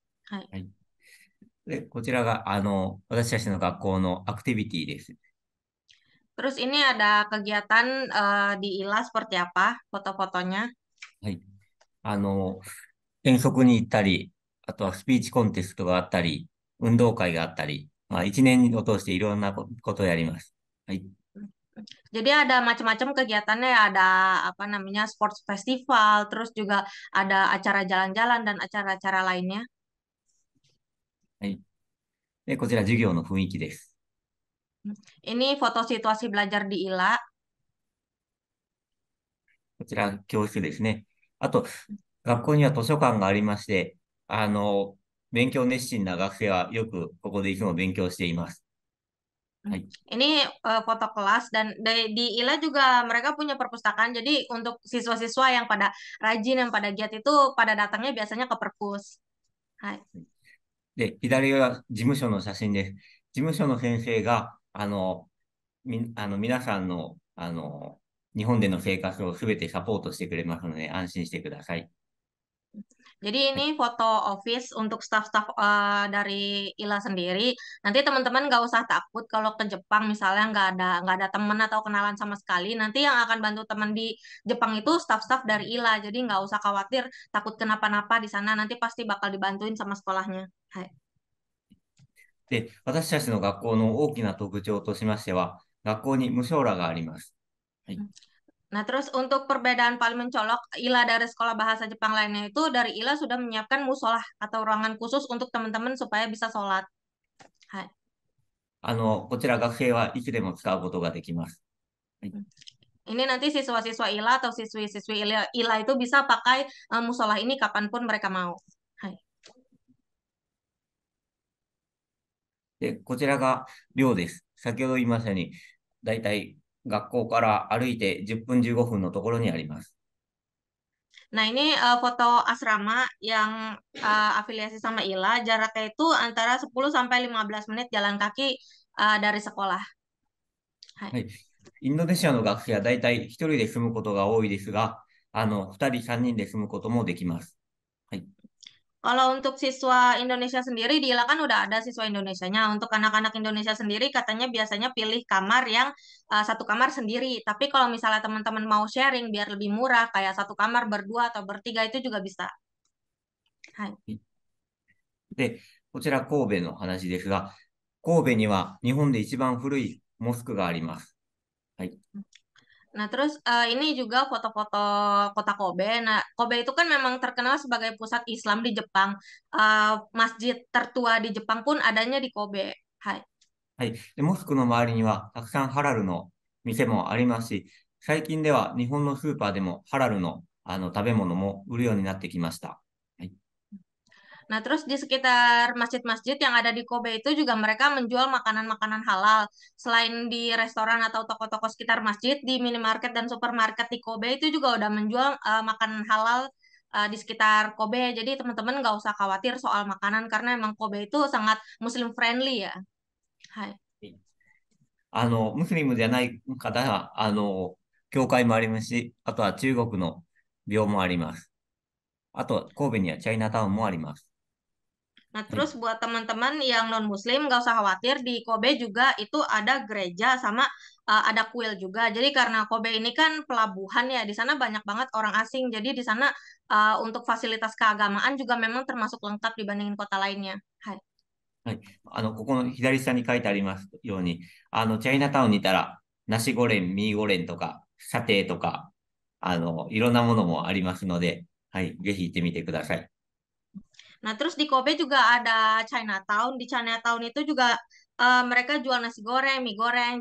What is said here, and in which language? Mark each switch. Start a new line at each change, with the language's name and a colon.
Japanese: Hai. はい。で、こちらが、私たちの学校のアクティビティです。
Indonesian: Terus ini ada kegiatan di ILA seperti apa foto-fotonya.
Japanese: はい。あの、遠足に行ったり、あとはスピーチコンテストがあったり、運動会があったり、まあ、一年を通していろんなことをやります。はい。
Indonesian: Jadi ada macam-macam kegiatannya, ada apa namanya
English: sports festival,
Indonesian: terus juga ada acara jalan-jalan dan acara-acara lainnya.
Japanese: はい。で、こちら授業の雰囲気です。
Indonesian: Ini foto situasi belajar di ILA.
Japanese: こちら教室ですね。あと、学校には図書館がありまして、勉強熱心な学生はよくここでいつも勉強しています。はい。
Indonesian: Ini foto kelas dan di ILA juga mereka punya perpustakaan. Jadi untuk siswa-siswa yang pada rajin, yang pada giat itu pada datangnya biasanya ke perpus.
Japanese: Hai. で、左は事務所の写真です。事務所の先生が、皆さんの、日本での生活をすべてサポートしてくれますので、安心してください。
Indonesian: Jadi
Japanese: はい。
Indonesian: ini foto office untuk staff-staff dari ILA sendiri. Nanti teman-teman nggak usah takut kalau ke Jepang misalnya nggak ada teman atau kenalan sama sekali. Nanti yang akan bantu teman di Jepang itu staff-staff dari ILA. Jadi nggak usah khawatir takut kenapa-napa di sana. Nanti pasti bakal dibantuin sama sekolahnya. Hai.
Japanese: で、私たちの学校の大きな特徴としましては、学校に無償ラがあります。はい。
Indonesian: Nah, terus untuk perbedaan paling mencolok ILA dari sekolah bahasa Jepang lainnya itu dari ILA sudah menyiapkan musolah atau ruangan khusus untuk teman-teman supaya bisa sholat.
Japanese: Hai. こちら学生はいつでも使うことができます。はい。
Indonesian: Ini nanti siswa-siswa ILA atau siswi-siswi ILA itu bisa pakai musola ini kapanpun mereka mau. Hai.
Japanese: で、こちらが寮です。先ほど言いましたように、だいたい学校から歩いて10分15分のところにあります。
Indonesian: Nah, ini foto asrama yang afiliasi sama ILA, jaraknya itu antara 10 sampai 15 menit jalan kaki dari sekolah.
Japanese: Hai. はい。インドネシアの学生はだいたい一人で住むことが多いですが、二人、三人で住むこともできます。はい。
Indonesian: Kalau untuk siswa Indonesia sendiri, di ILA kan udah ada siswa Indonesianya. Untuk anak-anak Indonesia sendiri, katanya biasanya pilih kamar yang satu kamar sendiri. Tapi kalau misalnya teman-teman mau sharing biar lebih murah, kayak satu kamar berdua atau bertiga itu juga bisa.
Japanese: Hai. で、こちら神戸の話ですが、神戸には日本で一番古いモスクがあります。はい。
Indonesian: Nah, terus ini juga foto-foto kota Kobe. Nah, Kobe itu kan memang terkenal sebagai pusat Islam di Jepang. Masjid tertua di Jepang pun adanya di Kobe. Hai.
Japanese: はい。で、モスクの周りにはたくさんハラルの店もありますし、最近では日本のスーパーでもハラルの、食べ物も売るようになってきました。はい。
Indonesian: Nah, terus di sekitar masjid-masjid yang ada di Kobe itu juga mereka menjual makanan-makanan halal. Selain di restoran atau toko-toko sekitar masjid, di minimarket dan supermarket di Kobe itu juga udah menjual makanan halal di sekitar Kobe. Jadi teman-teman nggak usah khawatir soal makanan karena emang Kobe itu sangat
English: Muslim friendly
Indonesian: ya. Hai.
Japanese: ムスリムじゃない方は、教会もありますし、あとは中国の廟もあります。あと、神戸にはチャイナタウンもあります。
Indonesian: Nah,
Japanese: はい。
Indonesian: terus buat teman-teman yang non-Muslim, nggak usah khawatir, di Kobe juga itu ada gereja sama ada kuil juga. Jadi karena Kobe ini kan pelabuhan ya, di sana banyak banget orang asing. Jadi di sana untuk fasilitas keagamaan juga memang termasuk lengkap dibandingin kota lainnya.
Japanese: Hai. はい。ここの左下に書いてありますように、チャイナタウンにいたら、ナシゴレン、ミーゴレンとか、サテとか、いろんなものもありますので、はい。ぜひ行ってみてください。
Indonesian: Nah, terus di Kobe juga ada Chinatown. Di Chinatown itu juga mereka jual nasi goreng, mie goreng.